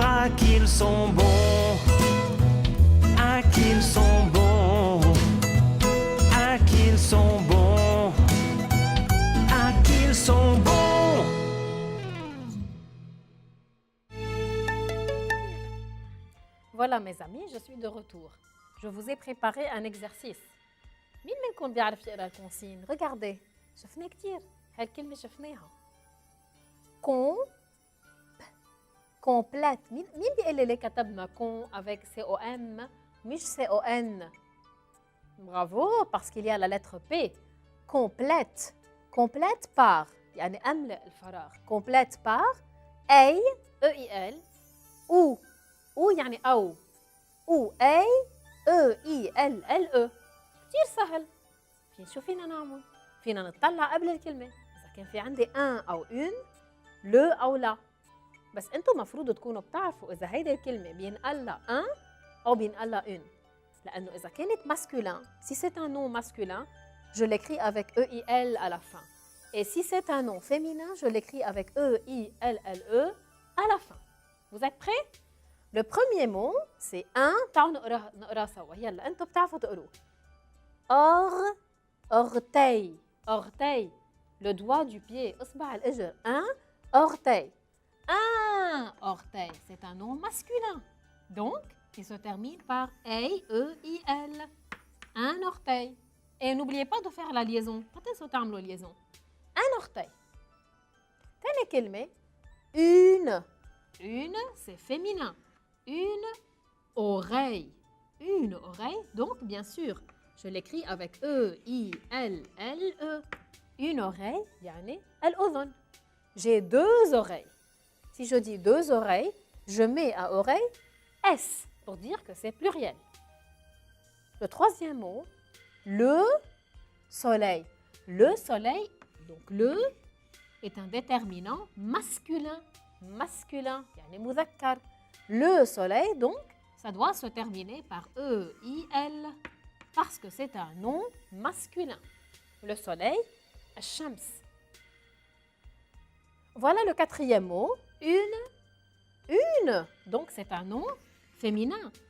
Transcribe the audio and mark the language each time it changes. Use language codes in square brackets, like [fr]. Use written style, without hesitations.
[fr] Ah qu'ils sont bons, ah qu'ils sont bons, ah qu'ils sont bons, ah qu'ils sont bons. Voilà mes amis, je suis de retour. Je vous ai préparé un exercice. [ar] مين منكم بيعرف يقرا الكونسين؟ [fr] Regardez, [ar] شفنا كتير. هالكلمة شفناها. [fr] complète. [ar] مين بيقول لي كتبنا [fr] con avec C-O-M [ar] مش [fr] C-O-N؟ Bravo, parce qu'il y a la lettre P. Complète. Complète par. [ar] يعني أملأ الفراغ. [fr] Complète par أي E-I-L ou [ar] يعني أو أي [fr] E-I-L-L-E. [ar] كتير سهل. شو فينا نعمل؟ فينا نطلع قبل الكلمة إذا كان في عندي un أو une le أو لا. بس أنتم مفروض تكونوا بتعرفوا إذا هيدي الكلمة بينقال لها un أو بينقال لها une. لأنه إذا كانت [fr] masculin, si c'est un nom masculin, je l'écris avec E-I-L à la fin. Et si c'est un nom féminin, je l'écris avec E-I-L-L-E à la fin. Vous êtes prêts? Le premier mot, c'est un. [ar] تعالوا نقراه سوا. يلا أنتم بتعرفوا تقروه. [fr] orteil. Orteil. Le doigt du pied. [ar] إصبع الإجر. [fr] Un orteil. Un orteil. C'est un nom masculin. Donc, qui se termine par E-I-L. Un orteil. Et n'oubliez pas de faire la liaison. Pas [ar] تنسوا تعملوا liaison. [fr] Un orteil. [ar] تاني كلمة. [fr] Une. Une, c'est féminin. Une oreille. Une oreille. Donc, bien sûr, je l'écris avec E-I-L-L-E. Une oreille, [ar] يعني الأذن. [fr] J'ai deux oreilles. Si je dis deux oreilles, je mets à oreille S pour dire que c'est pluriel. Le troisième mot, le soleil. Le soleil, donc le, est un déterminant masculin. Masculin, [ar] يعني مذكر. [fr] Le soleil, donc, ça doit se terminer par E-I-L parce que c'est un nom masculin. Le soleil, [ar] الشمس. [fr] Voilà le quatrième mot, une. Une, donc c'est un nom féminin.